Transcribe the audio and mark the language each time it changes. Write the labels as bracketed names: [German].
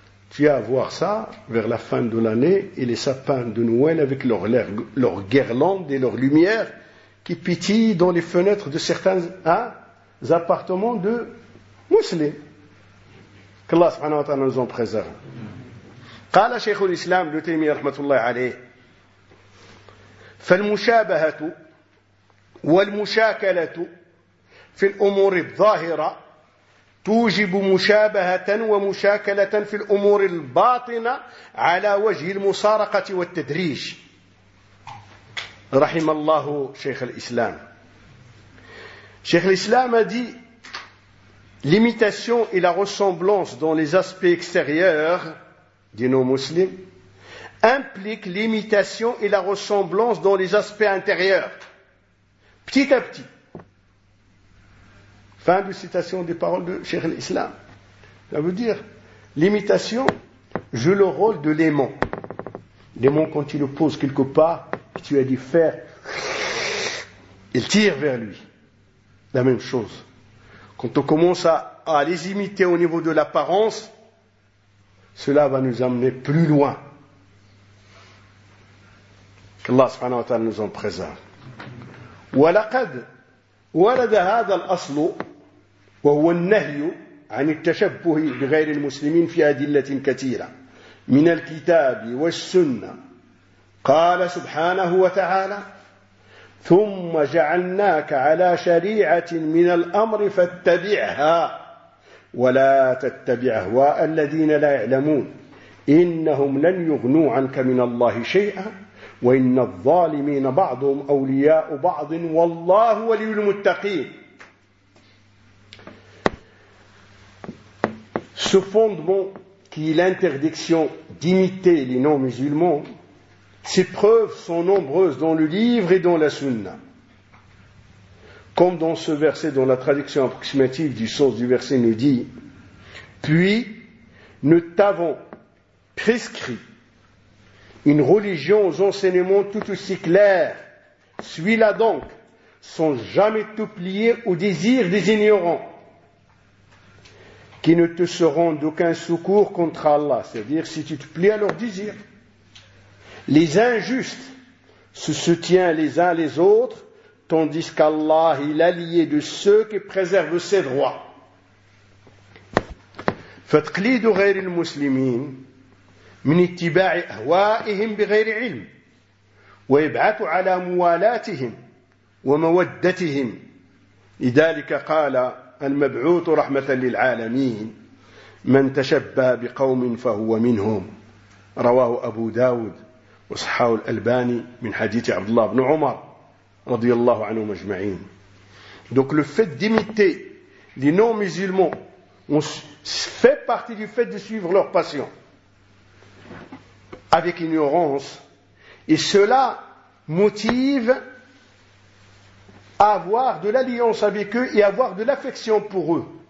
[French] Tu as à voir ça vers la fin de l'année et les sapins de Noël avec leurs guirlandes et leurs lumières qui pétillent dans les fenêtres de certains appartements de musulmans. Qu'Allah subhanahu wa ta'ala nous en préserve. [Arabic] قال شيخ الإسلام ابن تيمية رحمة الله عليه فالمشابهة والمشاكلة في الأمور الظاهرة توجب مشابهة ومشاكلة في الأمور الباطنة على وجه المصارقة والتدريج رحم الله شيخ الإسلام. [French] شيخ الإسلام a dit l'imitation et la ressemblance dans les aspects extérieurs des non-musulmans, implique l'imitation et la ressemblance dans les aspects intérieurs. Petit à petit. Fin de citation des paroles de Cheikh l'Islam. Ça veut dire, l'imitation joue le rôle de l'aimant. L'aimant, quand il le pose quelque part, tu as dit faire, il tire vers lui. La même chose. Quand on commence à les imiter au niveau de l'apparence, cela va nous amener plus loin. Qu'Allah subhanahu wa ta'ala nous en préserve. [Arabic] وَلَقَدْ وَرَدَ هَذَا الْأَصْلُ وَهُوَ النَّهْيُ عَنِ التَّشَبُّهِ بِغَيْرِ الْمُسْلِمِينَ فِي أَدِلَّةٍ كَثِيرًا مِنَ الْكِتَابِ وَالسُّنَّةِ قَالَ سُبْحَانَهُ وَتَعَالَى ثُمَّ جَعَلْنَاكَ عَلَى شَرِيعَةٍ مِنَ الْأَمْرِ فَاتَّبِعْهَا ولا تتبع أهواء الذين لا يعلمون إنهم لن يغنوا عنك من الله شيئا وإن الظالمين بعضهم أولياء بعض والله ولي المتقين. [French] Ce fondement qui est l'interdiction d'imiter les non-musulmans, ses preuves sont nombreuses dans le livre et dans la sunna. Comme dans ce verset dont la traduction approximative du sens du verset nous dit, « Puis, nous t'avons prescrit une religion aux enseignements tout aussi clairs, suis-la donc, sans jamais t'oublier au désir des ignorants. » qui ne te seront d'aucun secours contre Allah, c'est-à-dire si tu te plies à leur désir. Les injustes se soutiennent les uns les autres, tandis qu'Allah est l'allié de ceux qui préservent ses droits. [Arabic] فَتْقْلِيدُ غَيْرِ الْمُسْلِمِينَ مِنْ اتِّبَاعِ أَهْوَائِهِمْ بِغَيْرِ عِلْمٍ وَيَبْعَثُ عَلَى مُوَالَاتِهِمْ وَمَوَدَّتِهِمْ لِذَلِكَ قَالَ المبعوث رحمة للعالمين من تشبه بقوم فهو منهم رواه أبو داود وصححه الألباني من حديث عبد الله بن عمر رضي الله عنه مجمعين. [French] Donc le fait d'imiter les non-musulmans fait partie du fait de suivre leur passion avec ignorance, et cela motive avoir de l'alliance avec eux et avoir de l'affection pour eux.